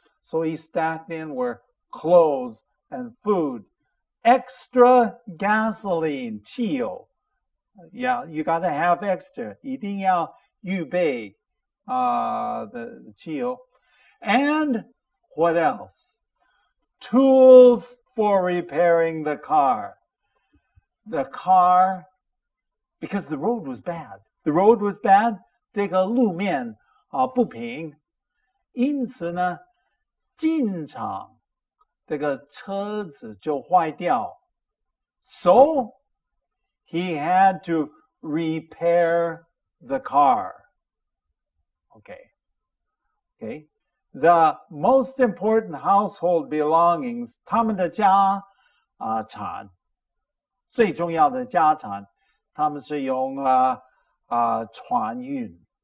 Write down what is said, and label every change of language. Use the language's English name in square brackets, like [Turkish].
[English] So he stacked in were clothes and food. Extra gasoline, 汽油. Yeah, you got to have extra. [Chinese] 一定要预备the 汽油. [English] And what else? Tools for repairing the car. The car, because the road was bad. [Chinese] 这个路面不平，因此呢，经常这个车子就坏掉。 [English] So he had to repair the car. Okay. The most important household belongings, [Chinese] 他们的家产，最重要的家产，他们是用船运。